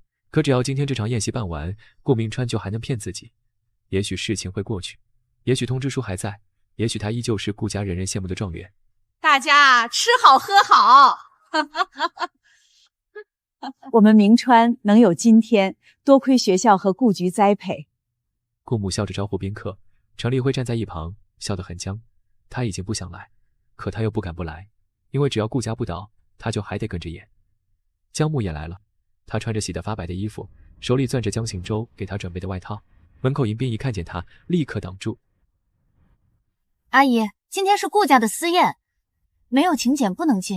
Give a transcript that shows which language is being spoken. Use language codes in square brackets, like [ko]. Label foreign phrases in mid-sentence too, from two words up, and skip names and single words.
[zh] 可只要今天這場宴席辦完，顧銘川就還能騙自己，也許事情會過去，也許通知書還在，也許他依舊是顧家人人羨慕的狀元。大家吃好喝好。我們銘川能有今天，多虧學校和顧局栽培。顧母笑着招呼賓客，程立輝站在一旁，笑得很僵。他已經不想來，可他又不敢不來，因為只要顧家不倒，他就還得跟着演。江木也來了，他穿着洗得發白的衣服，手裡攥着江行舟給他準備的外套。門口迎賓一看見他，立刻擋住。阿姨，今天是顧家的私宴，沒有請柬不能進。